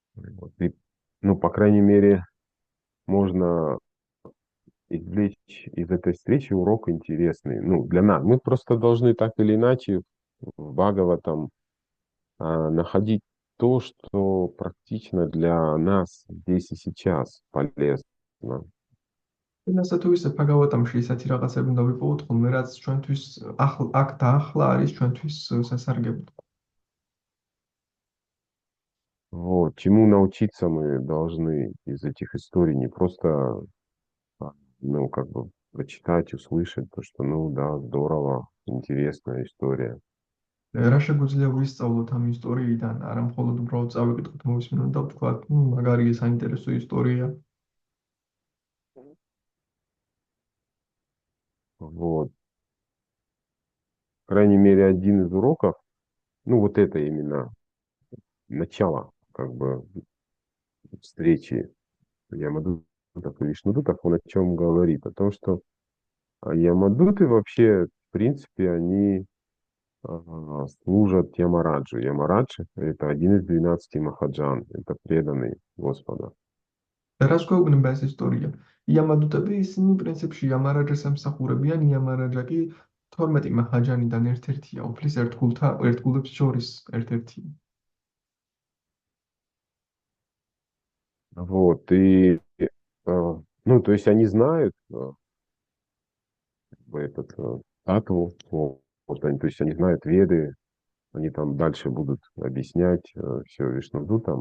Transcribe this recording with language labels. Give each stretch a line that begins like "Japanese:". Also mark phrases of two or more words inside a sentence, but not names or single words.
Russian: И, ну, по крайней мере, можно извлечь из этой встречи урок интересный. Ну, для нас. Мы просто должны так или иначе в Бхагаватам находить то, что практично для нас здесь и сейчас полезно.
Georgian: იმასა თუ ისე ფაგავატამში ისეთი რაღაცები უნდა ვიპოვოთ ხოლმე, რაც ჩვენთვის აქ და ახლა არის ჩვენთვის სასარგებლო.
Russian: Вот. Чему научиться мы должны из этих историй, не просто, ну, как бы прочитать, услышать, то, что, ну, да, здорово, интересная история.
Georgian: რა შეგვიძლია ვისწავლოთ ამ ისტორიიდან, არა მხოლოდ უბრალოდ წავიკითხოთ, მოვისმინოთ და ვთქვათ, მაგარია, საინტერესო ისტორია.
Russian: Вот. По крайней мере, один из уроков, ну, вот это именно начало, как бы, встречи Ямадутов и Вишнудутов, он о чем говорит? О том, что Ямадуты вообще, в принципе, они служат Ямараджу. Ямараджа — это один из 12 махаджан, это преданный Господа.
Georgian: რას გვეუბნება ეს ისტორია? იამადუტები ისინი პრინციპში იამარაჯას ემსახურებიან, იამარაჯა კი 12 მაჰაჯანიდან ერთ-ერთია, უფლის ერთგულებს შორის ერთ-ერთია.
Russian: Вот, и, ну, то есть они знают этот татву, вот они, то есть они знают веды, они там дальше будут объяснять все Вишнудутам.